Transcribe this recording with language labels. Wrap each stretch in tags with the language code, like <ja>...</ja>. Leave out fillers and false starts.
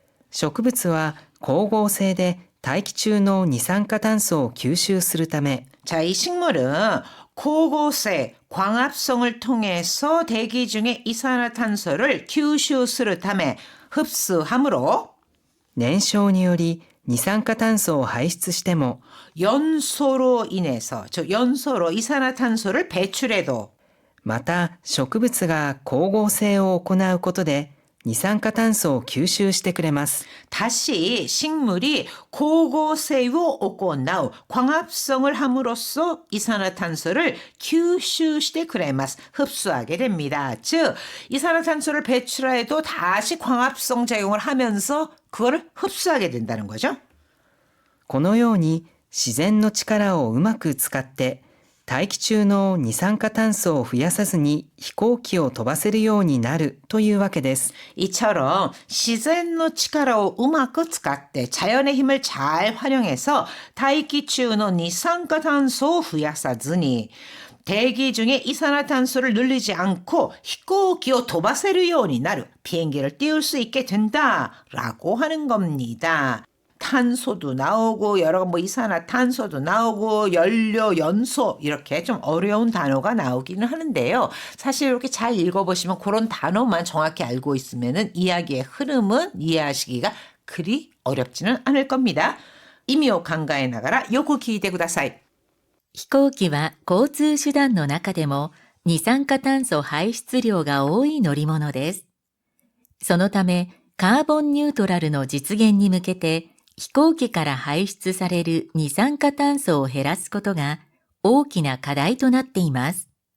<ja>植物は光合成で大気中の二酸化炭素を吸収するため</ja> <ko>자, 이 식물은 고고세, 광합성을 통해서 대기 중에 이산화탄소를</ko> <ja>吸収するため</ja> <ko>흡수함으로</ko> <ja>燃焼により二酸化炭素を排出しても</ja> <ko>연소로 인해서 즉 연소로 이산화탄소를 배출해도</ko> <ja>また植物が光合成を行うことで二酸化炭素を吸収してくれます。</ja> <ko>다시 식물이 고고세로</ko> <ja>行う</ja> <ko>광합성을 함으로써 이산화탄소를</ko> <ja>吸収してくれます.</ja> <ko>흡수하게 됩니다. 즉 이산화탄소를 배출해도 다시 광합성 작용을 하면서 그거를 흡수하게 된다는 거죠.</ko> <ja>このように自然の力をうまく使って大気中の二酸化炭素を増やさずに飛行機を飛ばせるようになるというわけです。</ja> <ko>이처럼 시젠의</ko> <ja>力を うまく 使って</ja> <ko>자연의 힘을 잘 활용해서 다이키추의 이산화탄소를</ko> <ja>増やさずに</ja> <ko>대기 중에 이산화탄소를 늘리지 않고</ko> <ja>飛行機を飛ばせるようになる</ja> <ko>비행기를 띄울 수 있게 된다라고 하는 겁니다. 탄소도 나오고 여러 뭐 이산화탄소도 나오고 연료, 연소 이렇게 좀 어려운 단어가 나오기는 하는데요. 사실 이렇게 잘 읽어보시면 그런 단어만 정확히 알고 있으면은 이야기의 흐름은 이해하시기가 그리 어렵지는 않을 겁니다.</ko> <ja>의미を考えながらよく聞いてください. 飛行機は交通手段の中でも二酸化炭素排出量が多い乗り物です。そのためカーボンニュートラルの実現に向けて飛行機から排出される二酸化炭素を減らすことが大きな課題となっています。</ja>